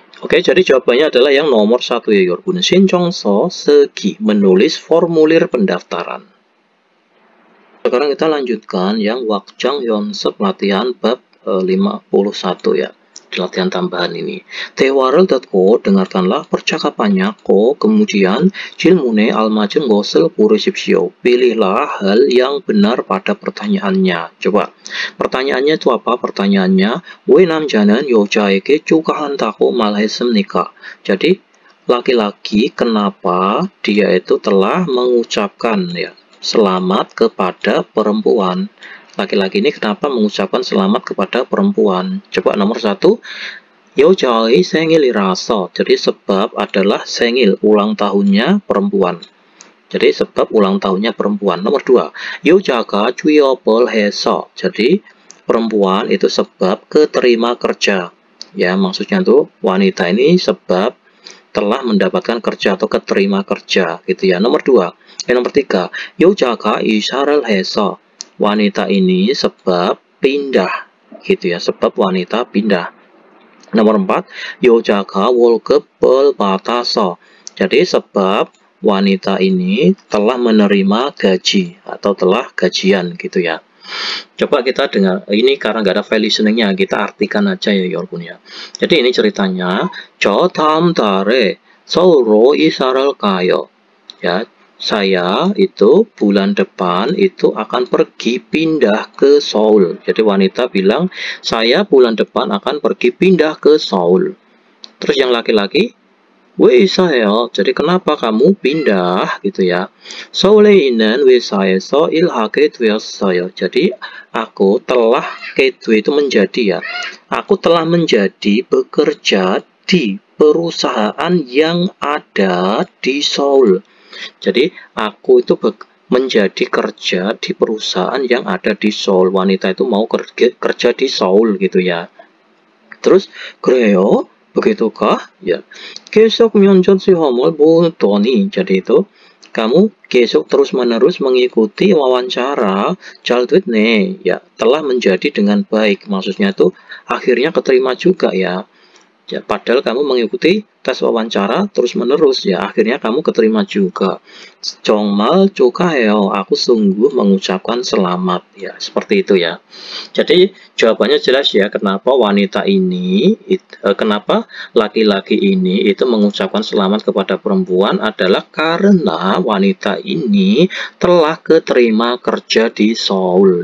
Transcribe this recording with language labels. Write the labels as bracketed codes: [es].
[id] Oke, jadi jawabannya adalah yang nomor 1 ya, Yorobun. [ko] 신청서 쓰기, [id] menulis formulir pendaftaran. Sekarang kita lanjutkan yang wakjang 연습 latihan bab 51 ya. Di latihan tambahan ini. [ko] 대화를 듣고 [id] dengarkanlah percakapannya. Kemudian [ko] 질문에 알맞은 것을 고르십시오. [id] Pilihlah hal yang benar pada pertanyaannya. Coba. pertanyaannya itu apa? Pertanyaannya [ko] 왜 남자는 여자에게 축하한다고 말했습니까? [id] Jadi laki-laki kenapa dia itu telah mengucapkan ya selamat kepada perempuan. Laki-laki ini kenapa mengucapkan selamat kepada perempuan? Coba nomor 1, [ko] 여자의 생일이라서. [id] Jadi sebab adalah 생일, ulang tahunnya perempuan. Jadi sebab ulang tahunnya perempuan. Nomor 2, [ko] 여자가 취업을 해서. [id] Jadi perempuan itu sebab keterima kerja. Ya, maksudnya tuh wanita ini sebab telah mendapatkan kerja atau keterima kerja gitu ya. Nomor 2. Nomor 3, [ko] 여자가 이사를 해서. [id] Wanita ini sebab pindah gitu ya, sebab wanita pindah. Nomor 4, [ko] 여자가 월급을 받아서. [id] Jadi sebab wanita ini telah menerima gaji atau telah gajian gitu ya. Coba kita dengar, ini karena nggak ada file listeningnya, kita artikan aja ya Yorpun ya. Jadi ini ceritanya, [ko] 저 다음 달에 서울로 이사를 가요. [id] Ya, saya itu bulan depan itu akan pergi pindah ke Seoul. Jadi wanita bilang, saya bulan depan akan pergi pindah ke Seoul. Terus yang laki-laki, [ko] 왜 이사해요? [id] Jadi kenapa kamu pindah gitu ya? [ko] 서울에 있는 회사에서 일하게 되었어요. [id] Jadi aku telah, itu menjadi ya. Aku telah menjadi bekerja di perusahaan yang ada di Seoul. Jadi aku itu menjadi kerja di perusahaan yang ada di Seoul. Wanita itu mau kerja di Seoul gitu ya. Terus [ko] 그래요? [id] Begitukah? Ya. [ko] 계속 면접 시험을 보더니, [id] jadi itu kamu [ko] 계속 [id] terus-menerus mengikuti wawancara [ko] 잘 됐네. [id] Ya, telah menjadi dengan baik. Maksudnya itu akhirnya keterima juga ya. Ya, padahal kamu mengikuti tes wawancara terus-menerus ya, akhirnya kamu keterima juga. [ko] 정말 축하해요. [id] Aku sungguh mengucapkan selamat ya, seperti itu ya. Jadi jawabannya jelas ya, kenapa wanita ini, kenapa laki-laki ini itu mengucapkan selamat kepada perempuan adalah karena wanita ini telah keterima kerja di Seoul.